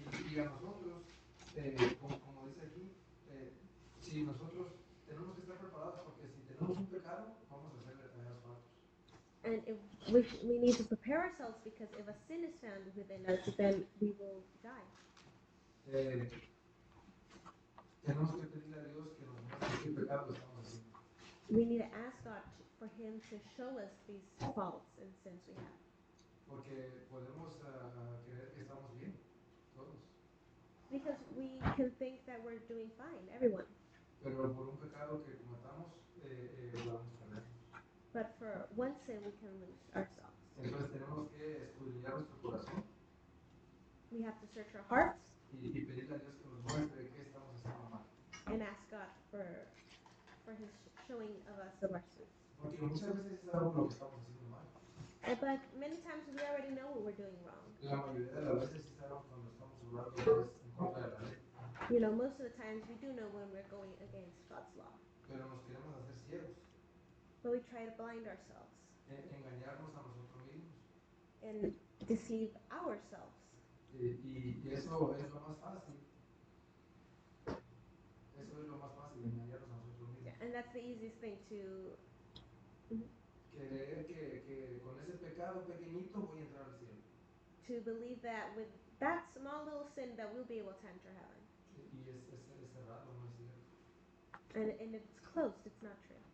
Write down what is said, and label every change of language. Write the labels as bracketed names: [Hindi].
[Spanish] Y a nosotros, como dice aquí, si nosotros tenemos que estar preparados porque si tenemos un pecado, vamos a hacerle tareas faltas. [English] And if we need to prepare ourselves, because if a sin is found within us, then we will die. [Spanish] Tenemos que pedirle a Dios que nos muestre qué pecado estamos haciendo. [English] We need to ask God for Him to show us these faults and sins we have. [Spanish] Porque podemos creer que estamos bien, todos. [English] Because we can think that we're doing fine, everyone. [Spanish] Pero por un pecado que cometamos, vamos a perder. [English] But for one sin, we can lose ourselves. [Spanish] Entonces tenemos que escudriñar nuestro corazón. [English] We have to search our hearts [Spanish] Y pedirle a Dios que nos muestre qué estamos haciendo mal. [English] and ask God for His showing of us of our sins. [Spanish] Porque muchas veces sabemos lo que estamos haciendo mal. [English] But many times we already know what we're doing wrong. [Spanish] La mayoría de las veces sí sabemos cuando estamos obrando pues, en contra de la ley. [English] You know, most of the times we do know when we're going against God's law. [Spanish] Pero nos queremos hacer ciegos. [English] But we try to blind ourselves [Spanish] Engañarnos a nosotros mismos. [English] and deceive ourselves. [Spanish] Y eso es lo más fácil. Eso es lo más fácil, engañarnos a nosotros mismos. [English] And that's the easiest thing to [Spanish] Creer que con ese pecado pequeñito voy a entrar al cielo. [English] believe that with that small little sin that we'll be able to enter heaven. [Spanish] Y es cerrado, no es cierto. [English] And it's closed, it's not true.